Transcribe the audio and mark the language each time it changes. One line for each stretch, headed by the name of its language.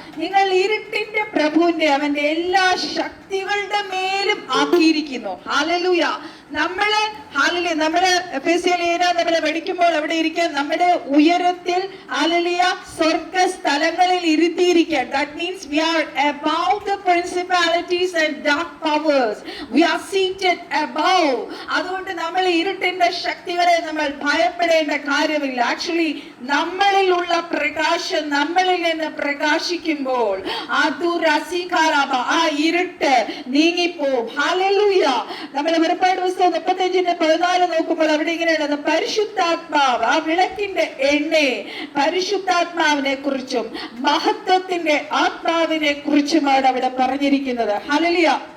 Malayalam: നിങ്ങൾ ഇരുട്ടിന്റെ പ്രഭുവിന്റെ അവന്റെ എല്ലാ ശക്തികളുടെ മേലും ആക്കിയിരിക്കുന്നു. ഹല്ലേലൂയ. നമ്മളെ ഹല്ലേലൂയ നമ്മളെ നമ്മളെ പഠിക്കുമ്പോൾ അവിടെ ഇരിക്കാൻ നമ്മുടെ ഉയരത്തിൽ ഹല്ലേലൂയ സ്വർഗ്ഗ സ്ഥലങ്ങളിൽ ഇരുത്തിയിരിക്കാൻ.
English: That means we are above the principalities and dark powers. We are seated above.
Malayalam: അതുകൊണ്ട് നമ്മൾ ഇരുട്ടിന്റെ ശക്തികളെ നമ്മൾ ഭയപ്പെടേണ്ട കാര്യമില്ല. ആക്ച്വലി നമ്മളിലുള്ള പ്രകാശം നമ്മളിൽ നിന്ന് പ്രകാശിക്കുമ്പോൾ ആ ഇരുട്ട് നീങ്ങിപ്പോവും. ഹല്ലേലൂയ. നമ്മൾ വെളിപ്പാട് പുസ്തകം 35:14 നോക്കുമ്പോൾ അവിടെ ഇങ്ങനെയുള്ളത്, പരിശുദ്ധാത്മാവ് ആ വിളക്കിന്റെ എണ്ണയെ പരിശുദ്ധാത്മാവിനെ കുറിച്ചും മഹത്വത്തിന്റെ ആത്മാവിനെ കുറിച്ചുമാണ് അവിടെ പറഞ്ഞിരിക്കുന്നത്. ഹല്ലേലൂയ.